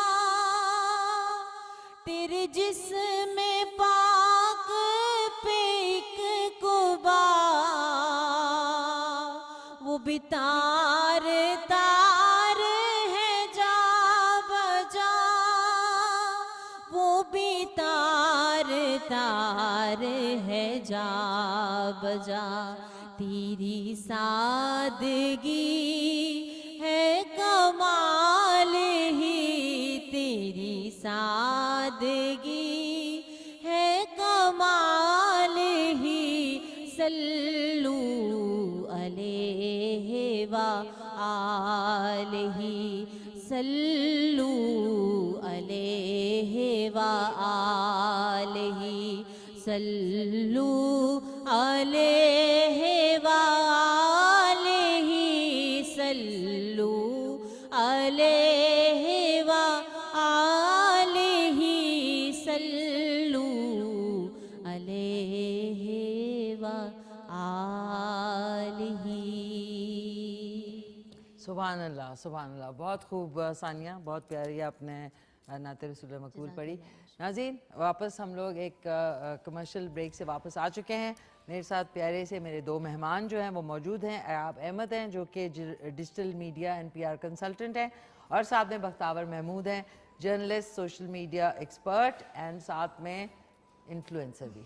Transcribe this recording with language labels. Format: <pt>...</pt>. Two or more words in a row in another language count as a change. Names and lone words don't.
<ur>تیرے جسم پاک پہ ایک قبا, وہ بھی تار تار ہے جا بجا, وہ بھی تار تار ہے جا بجا. تیری سادگی ہے کمال ہی، تیری سادگی ہے کمال ہی, सल्लू</ur> <ar>عليه وآله، صلوا عليه وآله، صلوا عليه وآله، صلوا عليه و آله، صلوا عليه وآله. سبحان الله، سبحان الله.</ar> <ur>بہت خوب ثانیہ، بہت پیاری آپنے نعت رسول مقبول پڑھی. ناظرین، واپس ہم لوگ ایک</ur> <en>commercial break</en> <ur>سے واپس آ چکے ہیں. میرے ساتھ پیارے سے میرے دو مہمان جو ہیں وہ موجود ہیں. ایاب احمد ہیں جو کہ</ur> <en>digital media and PR consultant</en> <ur>ہیں، اور ساتھ میں بختاور محمود ہیں، جرنلسٹ,</ur> <en>social media expert and</en> <ur>ساتھ میں انفلوئنسر بھی.</ur>